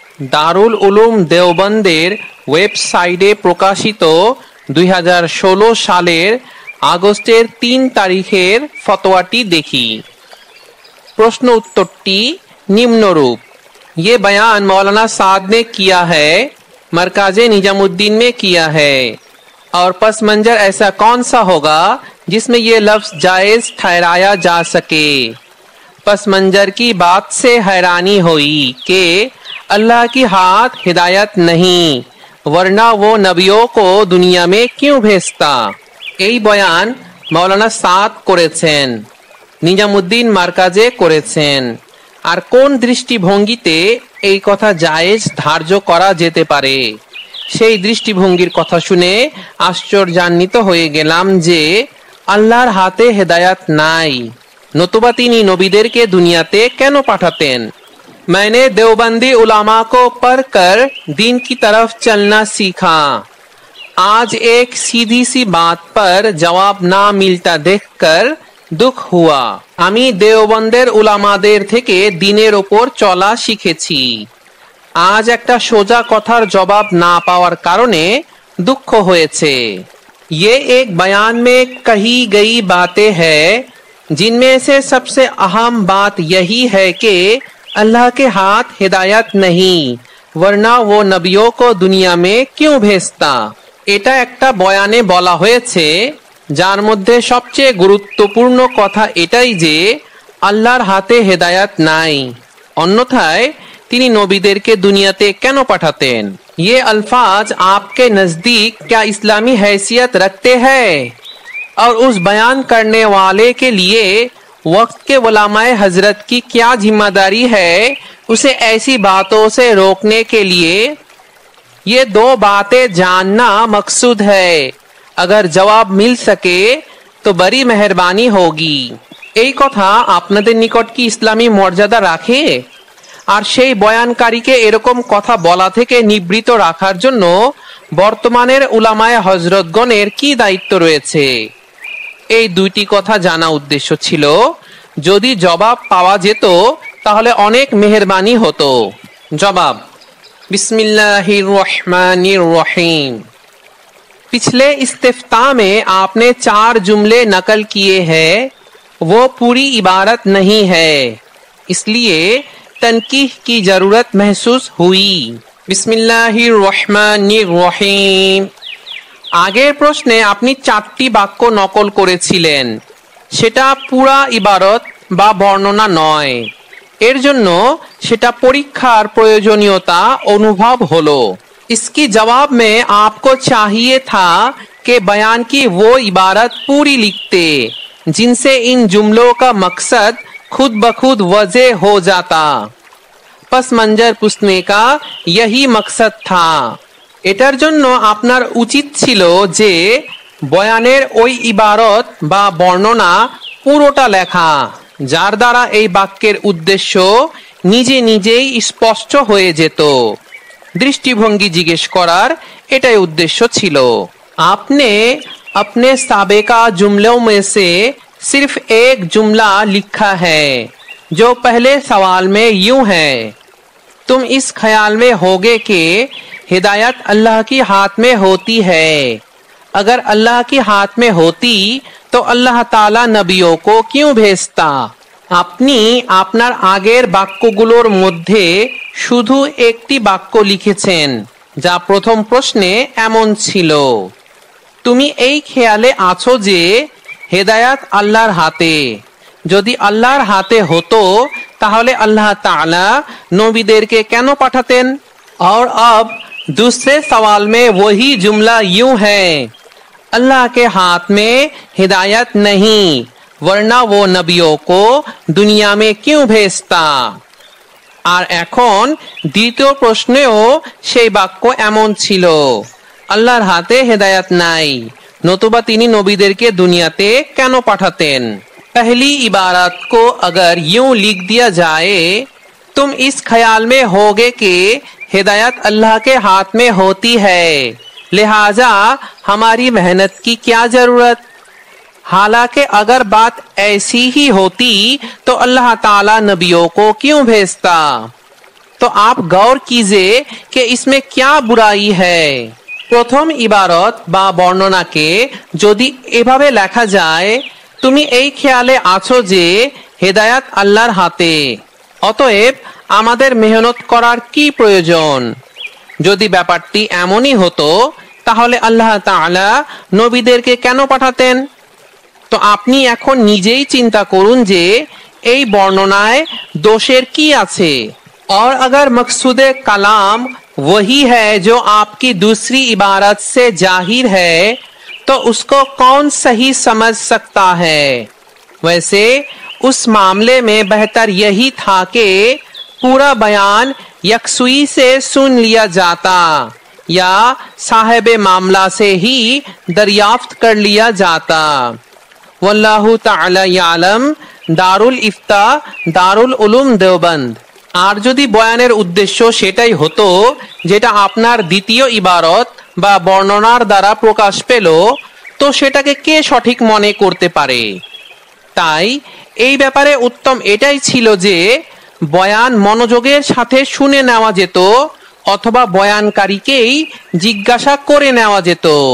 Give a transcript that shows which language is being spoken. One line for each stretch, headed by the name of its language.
Bangla: দারুল উলুম দেওবন্দের ওয়েবসাইটে প্রকাশিত 2016 সালের আগস্টের 3 তারিখের ফতোয়াটি দেখি। प्रश्न उत्तरटी निम्नरूप।
Hindi: ये बयान मौलाना साद ने किया है, मरकाज़े निजामुद्दीन में किया है, और पस मंजर ऐसा कौन सा होगा जिसमें ये लफ्ज़ जायज़ ठहराया जा सके। पस मंजर की बात से हैरानी हुई कि अल्लाह की हाथ हिदायत नहीं, वरना वो नबियों को दुनिया में क्यों भेजता।
Bangla: এই বয়ান মৌলানা সাদ করেছেন, নিজামুদ্দিন মার্কাজে করেছেন। আর কোন দৃষ্টিভঙ্গিতে এই কথা জায়েজ ধার্য করা যেতে পারে, সেই দৃষ্টিভঙ্গির কথা শুনে আশ্চর্যান্বিত হয়ে গেলাম যে আল্লাহর হাতে হেদায়াত নাই, নতুবা তিনি নবীদেরকে দুনিয়াতে কেন পাঠাতেন।
Hindi: मैंने देवबंदी उलामा को पढ़कर दीन की तरफ चलना सीखा। आज एक सीधी सी बात पर जवाब ना मिलता देखकर दुख हुआ।
Bangla: আমি দেওবন্দের উলামাদের থেকে দিনের ওপর চলা শিখেছি। আজ একটা সোজা কথার জবাব না পাওয়ার কারণে দুঃখ হয়েছে।
Hindi: ये एक बयान में कही गई बातें हैं, जिनमें से सबसे अहम बात यही है कि अल्लाह के हाथ हिदायत नहीं, वरना वो नबियों को दुनिया में क्यों भेजता।
Bangla: এটা একটা বয়ানে বলা হয়েছে, যার মধ্যে সবচেয়ে গুরুত্বপূর্ণ কথা এটাই যে আল্লাহর হাতে হেদায়াত নাই, অন্যথায় তিনি নবীদেরকে দুনিয়াতে কেন পাঠাতেন।
Hindi: ये अल्फाज आपके नजदीक क्या इस्लामी हैसियत रखते हैं, और उस बयान करने वाले के लिए वक्त के उलमाए हजरत की क्या जिम्मेदारी है उसे ऐसी बातों से रोकने के लिए। ये दो बातें जानना मकसूद है। अगर जवाब मिल सके तो बड़ी मेहरबानी होगी।
Bangla: এই কথা আপনাদের নিকট কি ইসলামী মর্যাদা রাখে? আর সেই বয়ানকারীকে এরকম কথা বলা থেকে নিবৃত রাখার জন্য বর্তমানের উলামায়ে হযরতগণের কি দায়িত্ব রয়েছে? এই দুইটি কথা জানা উদ্দেশ্য ছিল। যদি জবাব পাওয়া যেত তাহলে অনেক মেহেরবানি হতো। জবাব,
Arabic: बिस्मिल्लाहिर रहमानिर रहीम।
Hindi: पिछले इस्तिफ्ता में आपने 4 जुमले नकल किए हैं, वो पूरी इबारत नहीं है, इसलिए तनकीह की जरूरत महसूस हुई।
Arabic: बिस्मिल्लाहिर रहमानिर रहीम।
Bangla: আগের প্রশ্নে আপনি 4টি বাক্য নকল করেছিলেন, সেটা পুরা ইবারত বা বর্ণনা নয়, এর জন্য সেটা পরীক্ষার প্রয়োজনীয়তা অনুভব হলো।
Hindi: इसकी जवाब में आपको चाहिए था कि बयान की वो इबारत पूरी लिखते जिनसे इन जुमलों का मकसद खुद ब खुद वज़े हो जाता। पस मंजर पूछने का यही मकसद था।
Bangla: এটার জন্য আপনার উচিত ছিল যে বয়ানের ওই ইবারত বা বর্ণনা পুরোটা লেখা, যার দ্বারা এই বাক্যের উদ্দেশ্য নিজে নিজেই স্পষ্ট হয়ে যেত। দৃষ্টিভঙ্গি জিজ্ঞেস করার এটাই উদ্দেশ্য ছিল।
Hindi: आपने अपने साबिका जुमलों में से सिर्फ एक जुमला लिखा है जो पहले सवाल में यूं है, तुम इस ख्याल में होगे कि हिदायत अल्लाह की हाथ में होती है। अगर अल्लाह की हाथ में होती तो अल्लाह ताला नबियों को क्यों भेजता।
Bangla: আপনি আপনার আগের বাক্যগুলোর মধ্যে শুধু একটি বাক্য লিখেছেন, যা প্রথম প্রশ্নে এমন ছিল, তুমি এই খেয়ালে আছো যে হেদায়াত আল্লাহর হাতে, যদি আল্লাহর হাতে হতো তাহলে আল্লাহ তাআলা নবীদেরকে কেন পাঠাতেন।
Hindi: और अब दूसरे सवाल में वही जुमला यूं है, अल्लाह के हाथ में हिदायत नहीं, वरना वो नबियों को दुनिया में क्यों भेजता।
Bangla: আর এখন দ্বিতীয় প্রশ্নেও সেই বাক্য এমন ছিল, আল্লাহর হাতে হেদায়াত নাই, নতুবা তিনি নবীদেরকে দুনিয়াতে কেন পাঠাতেন।
Hindi: पहली इबारत को अगर यूं लिख दिया जाए, तुम इस ख्याल में होगे कि हिदायत अल्लाह के हाथ में होती है, लिहाजा हमारी मेहनत की क्या जरूरत। हालांकि अगर बात ऐसी ही होती तो अल्लाह ताला नबियों को क्यों भेजता। तो आप गौर कीजिए कि इसमें क्या बुराई है।
Bangla: প্রথম ইবারত বা বর্ণনাকে যদি এভাবে লেখা যায়, তুমি এই খেয়ালে আছো যে হেদায়াত আল্লাহর হাতে, অতএব আমাদের মেহনত করার কি প্রয়োজন। যদি ব্যাপারটি এমনই হতো তাহলে আল্লাহ তাআলা নবীদেরকে কেন পাঠাতেন। তো আপনি এখন নিজেই চিন্তা করুন যে এই বর্ণনায় দোষের কি আছে।
Hindi: और अगर मकसूद कलाम वही है जो आपकी दूसरी इबारत से जाहिर है तो उसको कौन सही समझ सकता है। वैसे उस मामले में बेहतर यही था कि पूरा बयान यकसुई से सुन लिया जाता या साहिब मामला से ही दरियाफ्त कर लिया जाता।
Arabic: वल्लाहु ताआला यालम।
Hindi: दारुल इफ्ता दारुल उलूम देवबंद।
Bangla: আর যদি বয়ানের উদ্দেশ্য সেটাই হতো যেটা আপনার দ্বিতীয় ইবারত বা বর্ণনার দ্বারা প্রকাশ পেল, তো সেটাকে কে সঠিক মনে করতে পারে। তাই এই ব্যাপারে উত্তম এটাই ছিল যে বয়ান মনোযোগের সাথে শুনে নেওয়া যেত অথবা বয়ানকারীকেই জিজ্ঞাসা করে নেওয়া যেত।